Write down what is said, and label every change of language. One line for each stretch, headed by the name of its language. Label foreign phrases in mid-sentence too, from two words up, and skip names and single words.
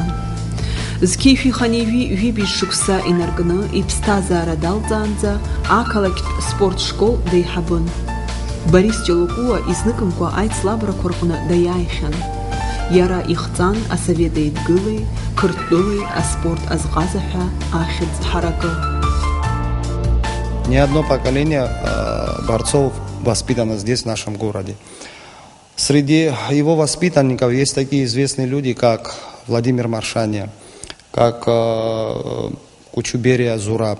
Abkhazian: Зқьишәи Ханеиҩи ҩыбжь шықәса инаркны иԥсҭазаара далҵаанӡа ақалақьтә спортшкол деиҳабын. Борис Ҷолокуа изныкымкәа аицлабрақәа рҟны даиааихьан. Иара ихҵан асовет еидгылеи, қырҭтәылеи аспорт азҟазаҳәа ахьӡ ҳаракы.
Russian: Ни одно поколение борцов воспитано здесь, в нашем городе. Среди его воспитанников есть такие известные люди, как Владимир Маршаня, как Кучуберия Зураб.